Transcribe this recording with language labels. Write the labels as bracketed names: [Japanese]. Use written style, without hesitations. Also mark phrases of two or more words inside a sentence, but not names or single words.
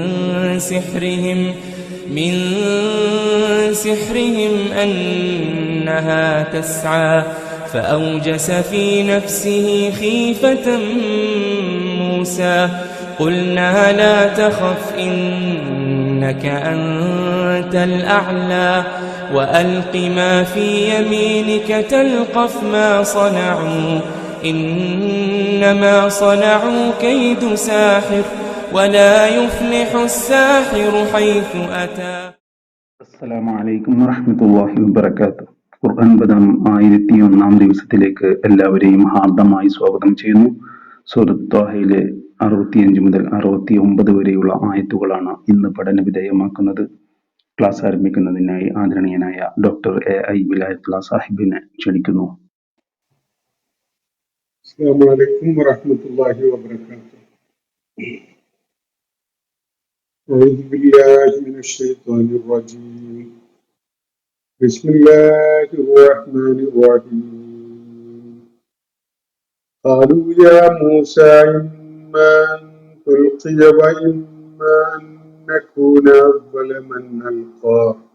[Arabic] سحرهم أنها تسعى فأوجس في نفسه خيفة موسى قلنا لا تخف إنك أنت الأعلى وألق ما في يمينك تلقف ما صنعوا إنما صنعوا كيد ساحر ولا يفلح الساحر حيث أتى. السلام عليكم ورحمة الله وبركاته. [Malayalam] ഖുർആൻ പഠനം 1001 ദിവസത്തിലേക്ക് എല്ലാവരെയും ഹാർദമായി സ്വാഗതം ചെയ്യുന്നു. സൂറത്ത് ത്വാഹയിലെ 65 മുതൽ 69 വരെയുള്ള ആയത്തുകളാണ് ഇന്ന് പഠന വിധേയമാക്കുന്നത്. ക്ലാസ് ആരംഭിക്കുന്നതിനായി ആദരണീയനായ ഡോക്ടർ AI വിലായത്തുള്ള സാഹിബിനെ ക്ഷണിക്കുന്നു. [Arabic] السلام عليكم ورحمة الله وبركاته. أعوذ بالله من الشيطان الرجيم. بسم الله الرحمن الرحيم. قالوا يا موسى إما أن تلقي وإما أن نكون أول من ألقى